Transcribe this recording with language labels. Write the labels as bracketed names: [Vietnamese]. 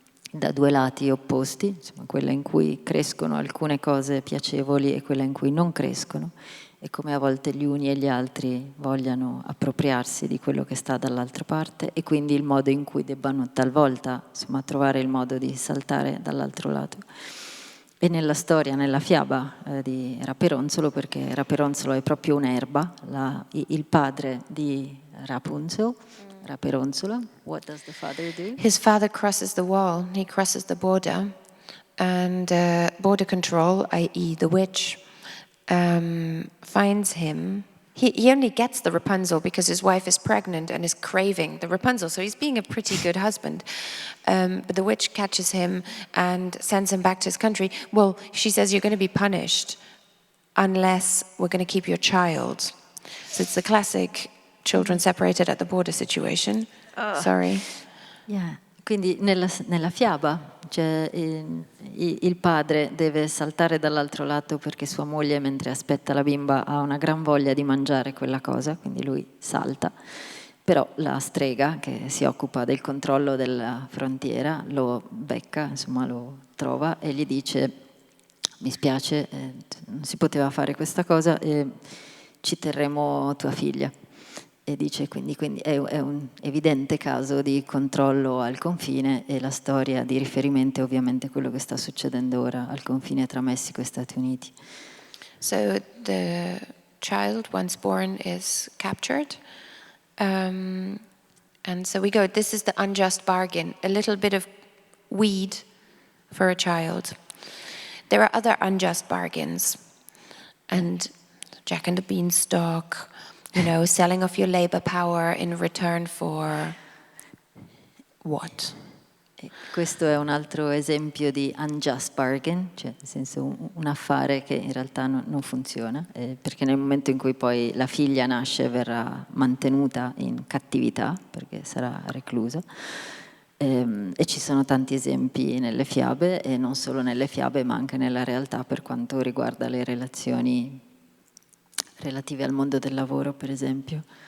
[Italian] da due lati opposti, insomma quella in cui crescono alcune cose piacevoli e quella in cui non crescono, e come a volte gli uni e gli altri vogliano appropriarsi di quello che sta dall'altra parte, e quindi il modo in cui debbano talvolta, insomma, trovare il modo di saltare dall'altro lato. E nella storia, nella fiaba di Raperonzolo, perché Raperonzolo è proprio un'erba, il padre di Rapunzel, Raperonzola, [English] what does the father do? His father crosses the wall, he crosses the border, and border control, i.e. the witch, finds him. He only gets the Rapunzel because his wife is pregnant and is craving the Rapunzel, so he's being a pretty good husband. But the witch catches him and sends him back to his country. Well, she says, you're going to be punished unless we're going to keep your child. So it's the classic children separated at the border situation. Sorry. Yeah. [Italian] Quindi nella fiaba cioè, il padre deve saltare dall'altro lato perché sua moglie, mentre aspetta la bimba, ha una gran voglia di mangiare quella cosa, quindi lui salta. Però la strega, che si occupa del controllo della frontiera, lo becca, insomma lo trova e gli dice: mi spiace, non si poteva fare questa cosa e ci terremo tua figlia. E dice quindi è un evidente caso di controllo al confine, e la storia di riferimento è ovviamente quello che sta succedendo ora al confine tra Messico e Stati Uniti. [English] So the child, once born, is captured. And so we go, this is the unjust bargain, a little bit of weed for a child. There are other unjust bargains, and Jack and the Beanstalk, you know, selling off your labor power in return for what? [Italian] E questo è un altro esempio di unjust bargain, cioè nel senso un affare che in realtà non funziona, perché nel momento in cui poi la figlia nasce verrà mantenuta in cattività perché sarà reclusa. E ci sono tanti esempi nelle fiabe, e non solo nelle fiabe ma anche nella realtà per quanto riguarda le relazioni relative al mondo del lavoro, per esempio.